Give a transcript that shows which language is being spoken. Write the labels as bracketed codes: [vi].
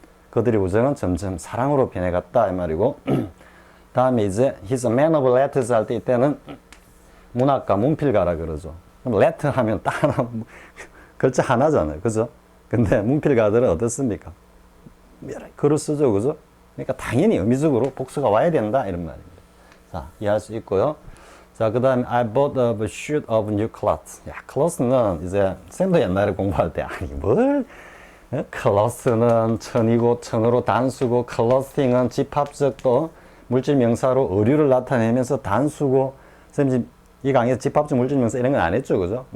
[ko] 그들의 우정은 점점 사랑으로 변해갔다 이 말이고 다음에 이제 [en] he's a man of letters [ko] 할 때 이때는 문학가, 문필가라 그러죠. 그럼 letter 하면 딱 하나 글자 하나잖아요. 그죠? 근데 문필가들은 어떻습니까? 글을 쓰죠. 그죠? 그러니까 당연히 의미적으로 복수가 와야 된다 이런 말입니다. 자, 이해할 수 있고요. 자, 그 다음에 [en] I bought a suit of new clothes. [ko] 야, clothes는 이제 쌤도 옛날에 공부할 때 아니 뭘 clothes는 천이고 천으로 단수고 clothing은 집합적 또 물질 명사로 의류를 나타내면서 단수고 쌤 이 강의에서 집합적 물질 명사 이런 건 안 했죠. 그죠?